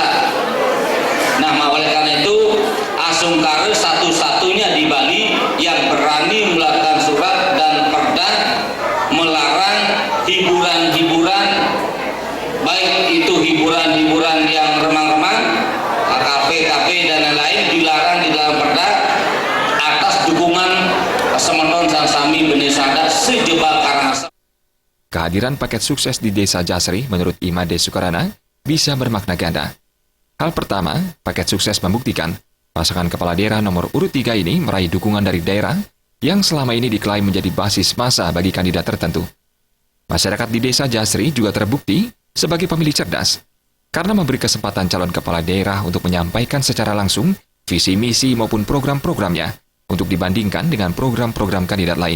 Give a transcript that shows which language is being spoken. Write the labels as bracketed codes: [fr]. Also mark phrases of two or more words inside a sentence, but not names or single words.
[id] Nah, oleh karena itu Asungkara satu-satunya di Bali yang berani mengeluarkan surat dan perda melarang hiburan-hiburan, baik itu hiburan-hiburan yang remang-remang, kafe-kafe dan lain-lain dilarang di dalam perda atas dukungan Semeton Sasami Benesada sejebak Karangasem. Kehadiran paket sukses di Desa Jasri menurut Imade Sukarana bisa bermakna ganda. Hal pertama, paket sukses membuktikan pasangan kepala daerah nomor urut 3 ini meraih dukungan dari daerah yang selama ini diklaim menjadi basis massa bagi kandidat tertentu. Masyarakat di Desa Jasri juga terbukti sebagai pemilih cerdas karena memberi kesempatan calon kepala daerah untuk menyampaikan secara langsung visi misi maupun program-programnya untuk dibandingkan dengan program-program kandidat lain.